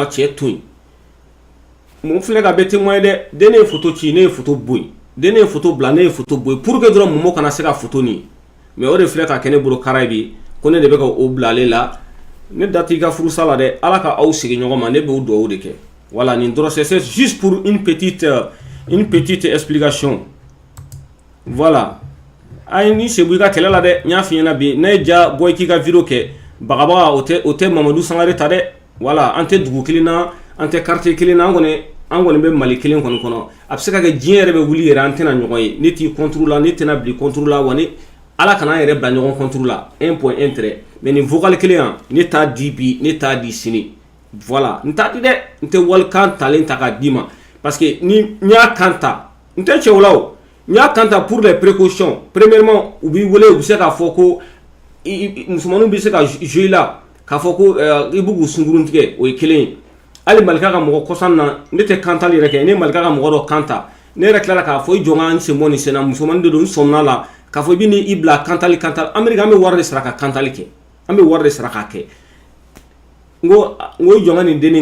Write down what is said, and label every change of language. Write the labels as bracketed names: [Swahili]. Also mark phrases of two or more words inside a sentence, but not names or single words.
[Bambara] cɛ to yen Momo filɛ ka bɛ témoin dɛ den ne ye photo ci ne ye photo bɔ yen den ne ye photo bila ne ye photo bɔ yen [French] pour que [Bambara] dɔrɔn Momo kana se ka photo nin mais o de filɛ ka kɛ ne bolo kara bi ko ne de bɛ ka o bila ale la ne da t'i ka furusa la dɛ ala ka aw sigi ɲɔgɔn ma ne b'o dugawu de kɛ voilà nin dɔrɔn [French] c'est juste pour une petite explication voilà [Bambara] ay ni sebu i ka kɛlɛ la dɛ n y'a f'i ɲɛna bi ne ye ja bɔ i k'i ka video kɛ bagabaga o tɛ Mamadou Sangare ta dɛ voilà an tɛ dugu kelen na an tɛ quartier kelen na an kɔni bɛ Mali kelen kɔni kɔnɔ a bɛ se ka kɛ diɲɛ yɛrɛ bɛ wuli yɛrɛ an tɛna ɲɔgɔn ye ne t'i contre la ne tɛna bili contre la wa ne ala kana an yɛrɛ bila ɲɔgɔn contre la 1.1 tɛrɛ mais nin vocal kelen yan ne t'a di bi ne t'a di sini voilà n t'a di dɛ n tɛ walikan talen ta k'a d'i ma [French] parce que [Bambara] ni n y'a kan ta n tɛ cɛw la o n y'a kan ta [French] pour les précautions premièrement [Bambara] u b'i wele u bɛ se k'a fɔ ko musomaninw bɛ se ka jouer la k'a fɔ ko i b'u k'u sunkurun tigɛ o ye kelen ye hali Malika ka mɔgɔ kɔsan na ne tɛ kantali yɛrɛ kɛ ne Malika ka mɔgɔ dɔ kanta ne yɛrɛ tilala k'a fɔ i jɔ n ka n sen bɔ nin sen na musomanin de don n sɔmina la k'a fɔ i bɛ n'i bila kantali Ameriki an bɛ wari de sara ka kantali kɛ an bɛ wari de sara k'a kɛ n ko i jɔ n ka nin denni n